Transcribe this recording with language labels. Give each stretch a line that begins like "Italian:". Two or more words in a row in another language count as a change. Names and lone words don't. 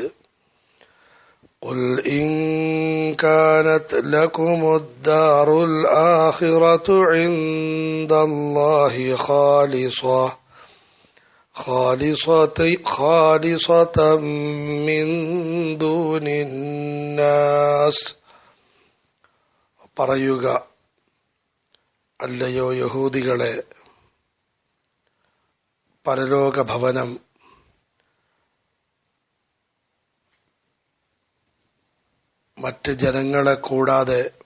Arabic: قل إن كانت لكم الدار الآخرة عند الله خالصة من دون الناس.
Malayalam: പറയുക, അല്ലയോ യഹൂദികളെ, പരലോക ഭവനം മറ്റ് ജനങ്ങളെ കൂടാതെ